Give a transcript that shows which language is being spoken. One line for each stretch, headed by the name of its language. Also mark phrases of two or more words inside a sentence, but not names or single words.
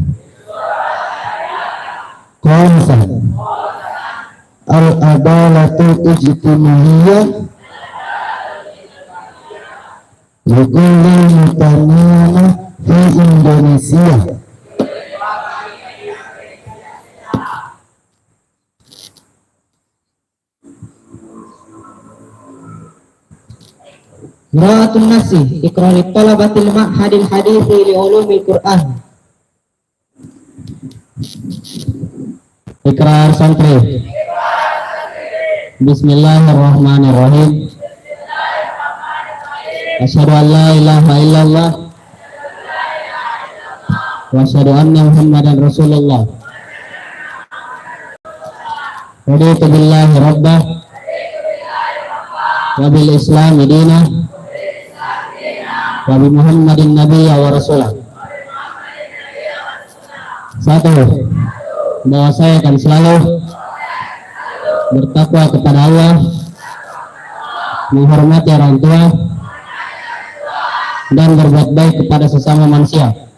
Arabic: خامسا العدالة الاجتماعية لكل مواطنين في إندونيسيا. قراءة نفس إقرار لطلبة المعهد الحديث لعلوم القرآن.
Indonesian: Ikrar santri.
Arabic: بسم الله الرحمن الرحيم. أشهد أن لا إله إلا الله وأشهد أن محمدا رسول الله. رضيت بالله ربا وبالإسلام دينا وبمحمد نبيا ورسولا.
Indonesian: Satu, bahwa saya akan selalu bertakwa kepada Allah, menghormati orang tua, dan berbuat baik kepada sesama manusia.